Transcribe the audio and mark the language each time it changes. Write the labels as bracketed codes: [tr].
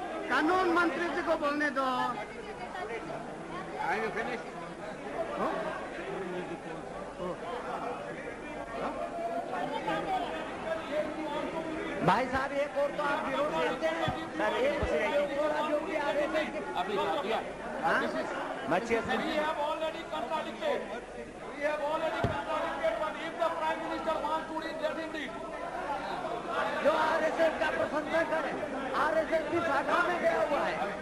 [hi] कानून मंत्री जी को बोलने दो। [en] Are you finished? [hi] भाई साहब एक और तो आप विरोध करते हैं सर, एक और जो भी आ रहे थे [en] We have already contradicted. We have already contradicted, but if the Prime Minister wants to read, let him read. [hi] जो आरएसएस का प्रशंसा करे, आरएसएस की शाखा में गया हुआ है।